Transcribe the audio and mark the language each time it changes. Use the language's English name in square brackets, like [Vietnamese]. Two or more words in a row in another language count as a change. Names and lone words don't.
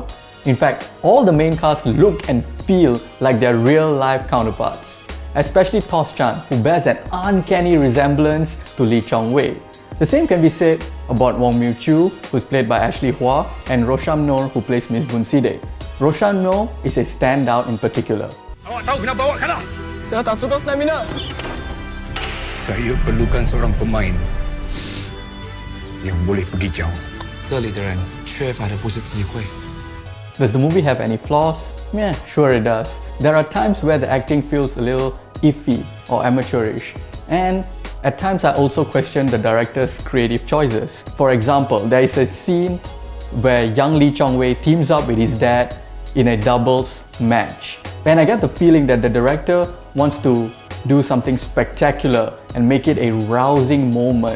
[English] In fact, all the main cast look and feel like their real-life counterparts, especially Tos Chan, who bears an uncanny resemblance to Lee Chong Wei. The same can be said about Wong Mew Chu, who's played by Ashley Hua, and Rosham Noor, who plays Miss Bun Side. Rosham Noor is a standout in particular. [Malay] Awak tahu kenapa awak kalah? Saya tak cukup stamina. Saya perlukan seorang pemain yang boleh pergi jauh. [Chinese] 这里的人缺乏的不是机会。 [English] Does the movie have any flaws? Yeah, sure it does. There are times where the acting feels a little iffy or amateurish, and at times I also question the director's creative choices. For example, there is a scene where young Lee Chong Wei teams up with his dad in a doubles match, and I get the feeling that the director wants to do something spectacular and make it a rousing moment.